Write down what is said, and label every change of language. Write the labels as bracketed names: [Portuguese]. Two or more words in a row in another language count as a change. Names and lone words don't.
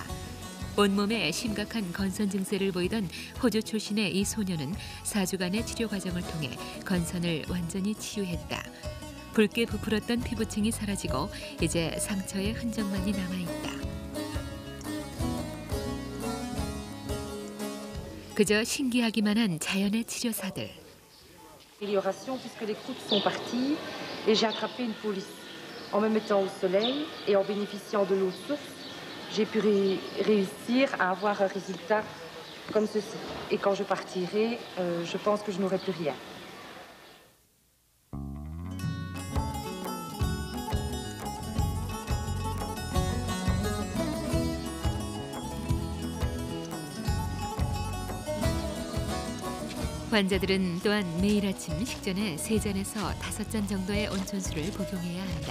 [Korean] 온몸에 심각한 건선 증세를 보이던 호주 출신의 이 소녀는 4주간의 치료 과정을 통해 건선을 완전히 치유했다. 붉게 부풀었던 피부층이 사라지고 이제 상처의 흔적만이 남아있다. 그저 신기하기만 한 자연의 치료사들. [French] Amélioration puisque les croûtes sont parties et j'ai attrapé une police. En me mettant au soleil et en bénéficiant de l'eau de source, j'ai pu réussir à avoir un résultat comme ceci. Et quand je partirai, je pense que je n'aurai plus rien. [Korean] 환자들은 또한 매일 아침 식전에 3잔에서 5잔 정도의 온천수를 복용해야 한다.